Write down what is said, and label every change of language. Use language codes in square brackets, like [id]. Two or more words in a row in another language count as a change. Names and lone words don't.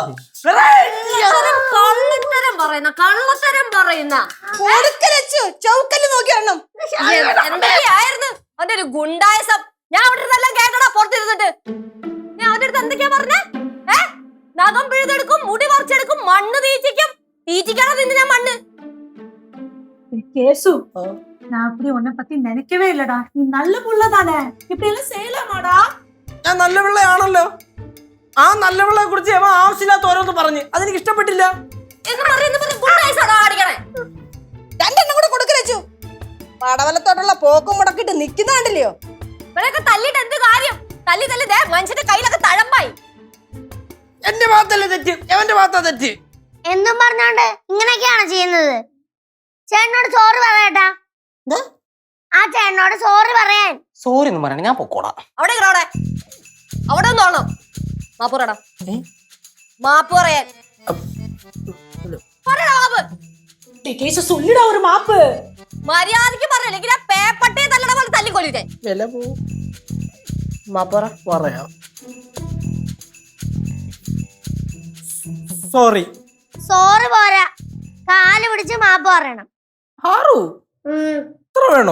[ml] കള്ളത്തരം പറയുന്ന എന്തൊക്കെയായിരുന്നു അവന്റെ ഒരു ഗുണ്ടായസം. ഞാൻ അവിടെ ഇരുന്നെല്ലാം കേട്ടടാ പുറത്തിരുന്നിട്ട്. ഞാൻ അവന്റെ അടുത്ത് എന്തൊക്കെയാ പറഞ്ഞേ? നഖം പിഴുതെടുക്കും, മുടി പറിച്ചെടുക്കും, മണ്ണ് തീറ്റിക്കാണോ നിന്നെ ഞാൻ മണ്ണ്. [ta] கேசு நான் அப்படி உன்னை பத்தி நினைக்கவே இல்லடா. நீ நல்ல புள்ள தானே, இப்படி எல்லாம் செய்யலாமாடா? [ml] ഞാൻ നല്ല പിള്ളയാണല്ലോ. ആ നല്ല പിള്ളയെ കുറിച്ച് അവൻ ആവശ്യമില്ലാത്ത ഓരോന്ന് പറഞ്ഞു. അതെനിക്ക് ഇഷ്ടപ്പെട്ടില്ല. രണ്ടെണ്ണം കൂടെ കൊടുക്കരച്ചു. പടവലത്തോട്ടുള്ള പോക്കും മുടക്കിട്ട് നിൽക്കുന്നുണ്ടല്ലോ. ഇവരൊക്കെ തല്ലിട്ട് എന്ത് കാര്യം? തല്ലി മനുഷ്യന്റെ കയ്യിലൊക്കെ തഴമ്പായി. എന്റെ ഭാഗത്തല്ലേ തെറ്റ്, എവന്റെ ഭാഗത്താ തെറ്റ്. എന്തും പറഞ്ഞോണ്ട് ഇങ്ങനെയൊക്കെയാണ് ചെയ്യുന്നത്. ചേട്ടനോട് സോറി പറയട്ടാ. ആ ചേട്ടനോട് സോറി പറയാൻ. സോറി ഒന്നും പറയണ, ഞാൻ പൊക്കോളാം. അവിടെ അവിടെ ഒന്നോളണം. മാപ്പ് പറയടാ. മാപ്പ് പറയാൻ [ta] கேசு சொல்லுடா ஒரு மாப்பு. [ml] മര്യാദക്ക് പറയല്ലെങ്കിൽ ആ പേപ്പട്ടയെ തല്ലട പോലെ തല്ലിക്കൊല്ലിട്ടേ. വില പോവും. മാപ്പ് പറ. പറയാം. സോറി. സോറി പോരാ, കാല് പിടിച്ച് മാപ്പ് പറയണം. ആറു ഇത്ര വേണോ?